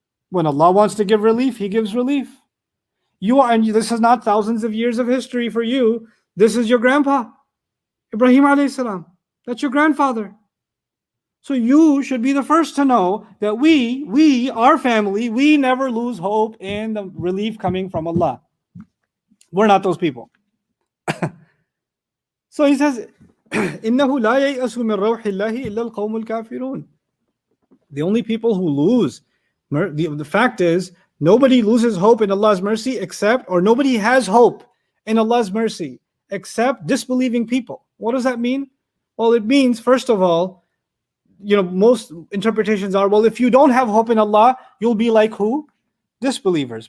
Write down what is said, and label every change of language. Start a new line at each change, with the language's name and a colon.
English: When Allah wants to give relief, He gives relief. And this is not thousands of years of history for you. This is your grandpa, Ibrahim alayhi salam. That's your grandfather. So you should be the first to know that our family, we never lose hope in the relief coming from Allah. We're not those people. So he says,
Arabic: إِنَّهُ لَا يَيْأَسُ مِنْ رَوْحِ اللَّهِ إِلَّا الْقَوْمُ الْكَافِرُونَ.
English: The only people who lose, the fact is, nobody loses hope in Allah's mercy nobody has hope in Allah's mercy except disbelieving people. What does that mean? Well, it means, first of all, most interpretations are, well, if you don't have hope in Allah, you'll be like who? Disbelievers.